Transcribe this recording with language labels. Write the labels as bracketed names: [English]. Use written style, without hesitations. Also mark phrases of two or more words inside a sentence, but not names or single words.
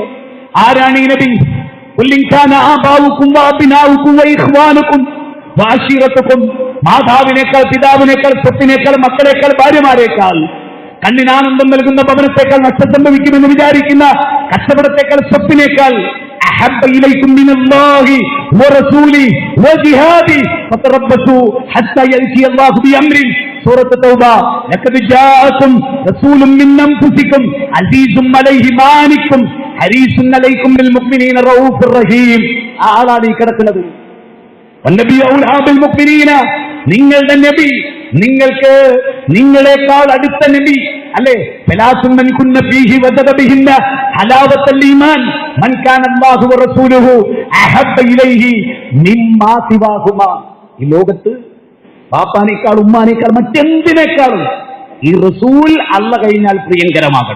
[Malayalam] ആരാണ് ഈ നബി? മാതാവിനേക്കാൾ, പിതാവിനേക്കാൾ, സ്വത്തിനേക്കാൾ, മക്കളേക്കാൾ, ഭാര്യമാരേക്കാൾ, കണ്ണിനാനന്ദം നൽകുന്ന ഭവനത്തേക്കാൾ, നഷ്ടം സംഭവിക്കുമെന്ന് വിചാരിക്കുന്ന കച്ചവടത്തേക്കാൾ, സ്വത്തിനേക്കാൾ [Arabic] أحب إليكم من الله ورسوله وجهاد فتربصوا حتى يأتي الله بأمره. سورة التوبة. لقد جاءكم رسول من أنفسكم عزيز عليه ما عنتم حريص عليكم بالمؤمنين رؤوف رحيم. [Malayalam] ആളാണ് ഈ കിടക്കുന്നത്. [Arabic] والنبي أولى بالمؤمنين. [Malayalam] നിങ്ങളുടെ നബി, നിങ്ങൾക്ക് നിങ്ങളെക്കാൾ അടുത്ത നബി അല്ലേ? ഈ ലോകത്ത് പാപ്പാനേക്കാൾ, ഉമ്മാനേക്കാൾ, മറ്റെന്തിനേക്കാളും ഈ റസൂൽ അല്ല കഴിഞ്ഞാൽ പ്രിയങ്കരമാകണം.